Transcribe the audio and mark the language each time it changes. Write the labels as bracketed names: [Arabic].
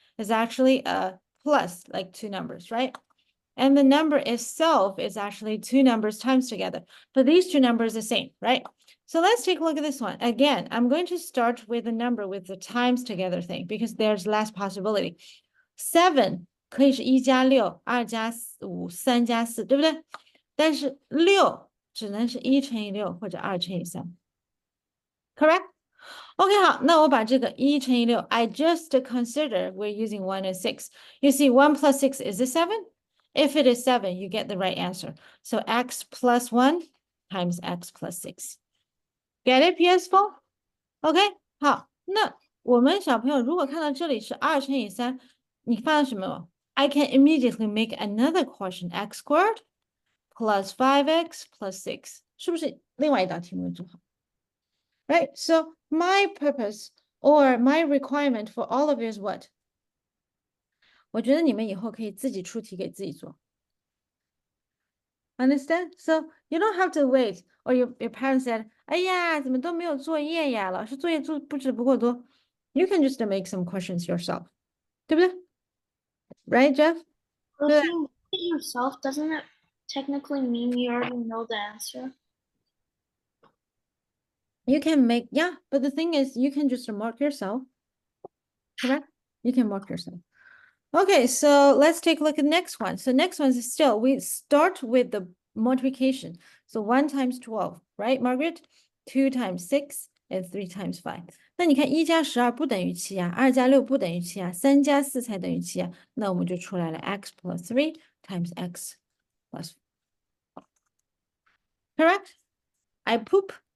[English] Is actually a plus, like 2 numbers, right? And the number itself is actually 2 numbers times together. But these 2 numbers are the same, right? So let's take a look at this one. Again, I'm going to start with a number with the times together thing because there's less possibility. [Chinese] 7可以是1加6、2加5、3加4，对不对？但是6只能是1乘以6或者2乘以3。 [English] Correct? OK, [Chinese] 好，那我把这个1乘以6 [English] I just consider we're using 1 and 6. You see 1 plus 6 is it 7? If it is 7, you get the right answer. So x plus 1 times x plus 6. Get it, PS4? OK, [Chinese] 好，那我们小朋友如果看到这里是2乘以3，你发现什么 [English] I can immediately make another question, x squared plus 5x plus 6. [Chinese] 是不是另外一道题目做好？ [English] Right, so my purpose or my requirement for all of you is what? [Chinese] 我觉得你们以后可以自己出题给自己做。 [English] Understand? So you don't have to wait or your parents said, [Chinese] 哎呀，怎么都没有作业呀？老师作业做不止不够多。 [English] You can just make some questions yourself. [Chinese] 对不对？ [English] Right, Jeff? But Yeah. if you make it yourself, doesn't it technically mean you already know the answer? You can make, yeah, but the thing is, you can just mark yourself. Correct? You can mark yourself. Okay, so let's take a look at the next one. So next one is still, we start with the multiplication. So 1 times 12, right, Margaret? 2 times 6 and 3 times 5. [Chinese] 那你看1加12不等于7啊，2加6不等于7啊，3加4才等于7啊，那我们就出来了 [English] x plus 3 times x plus 4. Correct? I poop.